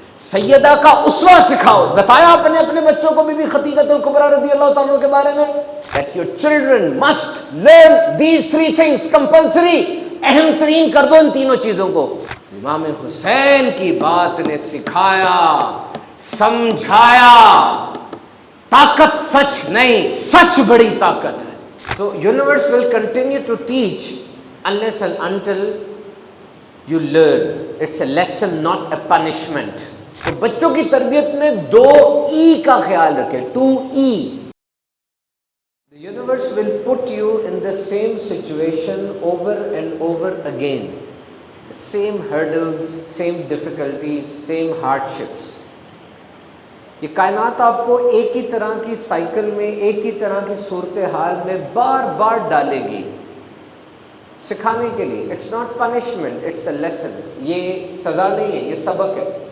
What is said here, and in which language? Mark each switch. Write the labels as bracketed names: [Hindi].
[Urdu] سیدہ کا اسوہ سکھاؤ۔ بتایا اپنے بچوں کو بی بی خدیجہ الکبریٰ رضی اللہ تعالیٰ کے بارے میں [English] that your children must learn these three things compulsory، [Urdu] اہم ترین کر دو ان تینوں چیزوں کو۔ امام حسین کی بات نے سکھایا، سمجھایا، طاقت سچ نہیں، سچ بڑی طاقت ہے۔ [English] So universe will continue to teach unless and until you learn. It's a lesson, not a punishment. [Urdu] تو بچوں کی تربیت میں 2E کا خیال رکھیں، [English] 2E۔ The universe will put you in the same situation over and over again. Same hurdles, same difficulties, same hardships. [Urdu] یہ کائنات آپ کو ایک ہی طرح کی سائیکل میں، ایک ہی طرح کی صورتحال میں بار بار ڈالے گی سکھانے کے لیے۔ [English] It's not punishment, it's a lesson. [Urdu] یہ سزا نہیں ہے، یہ سبق ہے۔